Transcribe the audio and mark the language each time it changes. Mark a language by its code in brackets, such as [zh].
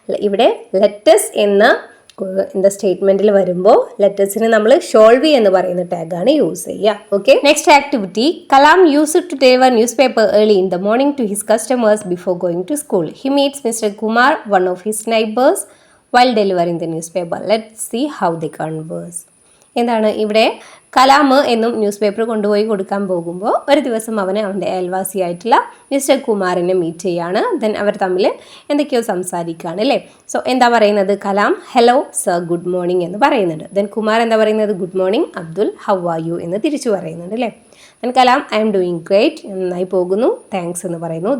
[ml] ഇവിടെ ലെറ്റസ് എന്ന എന്താ സ്റ്റേറ്റ്മെന്റിൽ വരുമ്പോൾ ലെറ്റേഴ്സിന് നമ്മൾ ഷോൾവി എന്ന് പറയുന്ന ടാഗാണ് യൂസ് ചെയ്യുക. [en] Okay, next activity, Kalam use to deliver newspaper early in the morning to his customers before going to school. He meets mister Kumar, one of his neighbours, while delivering the newspaper. Let's see how they converse. [ml] എന്താണ് ഇവിടെ? കലാം എന്നും news paper കൊണ്ടുപോയി കൊടുക്കാൻ പോകുമ്പോൾ ഒരു ദിവസം അവന് അവൻ്റെ അയൽവാസിയായിട്ടുള്ള മിസ്റ്റർ കുമാറിനെ മീറ്റ് ചെയ്യാണ്. ദെൻ അവർ തമ്മിൽ എന്തൊക്കെയോ സംസാരിക്കുകയാണ് അല്ലേ. സോ എന്താ പറയുന്നത്? Kalam [en] hello sir good morning [ml] എന്ന് പറയുന്നുണ്ട്. ദെൻ കുമാർ എന്താ പറയുന്നത്? [en] good morning Abdul, how are you [ml] എന്ന് തിരിച്ചു പറയുന്നുണ്ട് അല്ലേ. Then Kalam [en] I am doing great, [ml] നന്നായി പോകുന്നു, താങ്ക്സ് എന്ന് പറയുന്നു.